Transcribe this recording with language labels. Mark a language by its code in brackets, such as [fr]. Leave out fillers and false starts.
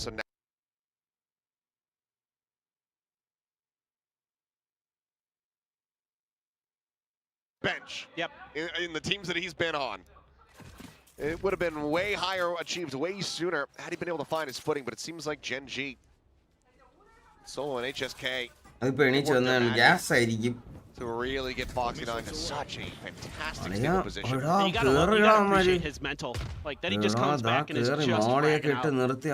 [en] So now bench. Yep. In the teams that he's been on. It would have been way higher, achieved way sooner had he been able to find his footing, but it seems like Gen.G. Solo and HSK. [ml] അതിപ്പോ എണീച്ച് വന്നാണ് gas ആയിരിക്കും. [en] To really get Foxy9 to such a fantastic stable position. You gotta appreciate his mental. Like that he just comes back and is just racking out.